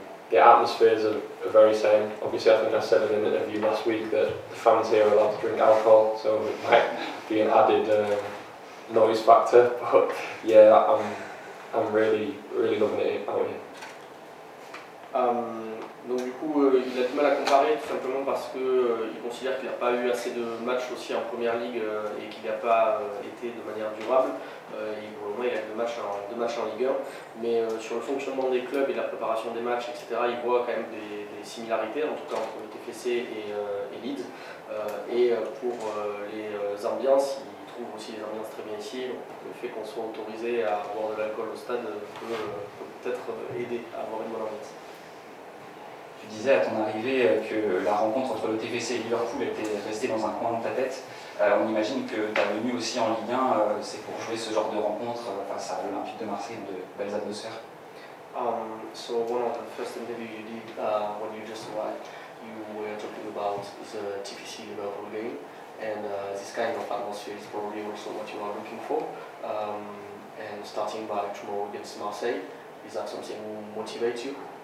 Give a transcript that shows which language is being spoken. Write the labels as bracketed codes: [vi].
[en] The atmospheres are very same. Obviously, I think I said in an interview last week that the fans here are allowed to drink alcohol, so it might be an added noise factor. But yeah, I'm really loving it out here. [fr] Donc du coup, il a du mal à comparer, tout simplement parce qu'il considère qu'il n'a pas eu assez de matchs aussi en Première Ligue et qu'il n'a pas été de manière durable. Pour le moment, il a 2 matchs en Ligue 1, mais sur le fonctionnement des clubs et la préparation des matchs, etc., il voit quand même des similarités, en tout cas entre le TFC et Leeds. Et pour les ambiances, il trouve aussi les ambiances très bien ici. Donc, le fait qu'on soit autorisé à boire de l'alcool au stade peut peut-être aider à avoir une bonne ambiance. Tu disais à ton arrivée que la rencontre entre le TFC et Liverpool était restée dans un coin de ta tête. On imagine que ta venue aussi en Ligue 1, c'est pour jouer ce genre de rencontre face à l'Olympique de Marseille, de belles atmosphères. [en] So one of the first interviews you did when you just arrived, you were talking about the TFC Liverpool game, and this kind of atmosphere is probably also what you are looking for. And starting by tomorrow against Marseille, is that something that motivates you?